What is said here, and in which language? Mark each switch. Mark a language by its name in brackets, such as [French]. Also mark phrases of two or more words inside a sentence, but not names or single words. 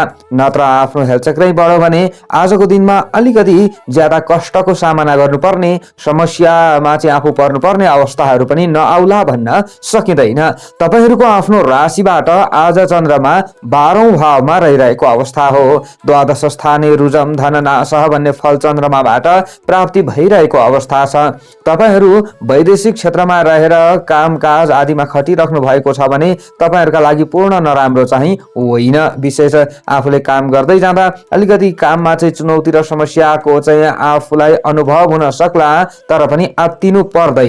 [Nepali] नत्र आफ्नो हेलचक्रै बढ्यो भने आजको दिनमा अलिकति ज्यादा कष्टको सामना गर्नुपर्ने, समस्यामा चाहिँ आफू पर्नुपर्ने अवस्थाहरू पनि नआउला भन्न सकिँदैन। तपाईहरूको आफ्नो राशिबाट आज चन्द्रमा 12औं भावमा रहिरहेको अवस्था हो। [Sanskrit] द्वादश स्थाने रुजम धन नाशः [Nepali] भन्ने फल चन्द्रमाबाट प्राप्ति भइरहेको अवस्था छ। तपाईहरू वैदेशिक क्षेत्रमा रहेर कामकाज आदिमा खटिराख्नु भएको छ भने तपाईहरूका लागि पूर्ण नराम्रो चाहिँ होइन। विशेष आफूले काम गर्दै जाँदा अलिकति काममा चाहिँ चुनौती र समस्याको चाहिँ आफूलाई अनुभव हुन सक्ला, तर पनि आत्तिनु पर्दैन।